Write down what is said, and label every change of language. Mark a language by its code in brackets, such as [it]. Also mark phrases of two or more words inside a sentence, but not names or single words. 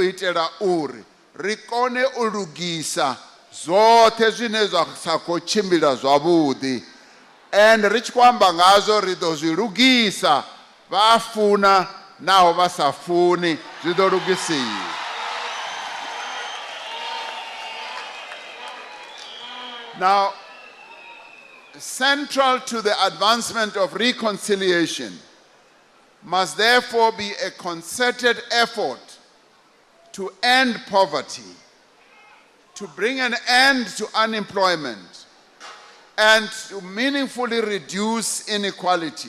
[ve] U itela uri ri kone u lugisa zwoṱhe zwine zwa sa khou tshimbila zwavhuḓi, and ri tshi khou amba ngazwo ri ḓo zwi lugisa, vha a funa naho vha sa funi zwi ḓo lugisiwa. [en] Now, central to the advancement of reconciliation must therefore be a concerted effort to end poverty, to bring an end to unemployment, and to meaningfully reduce inequality.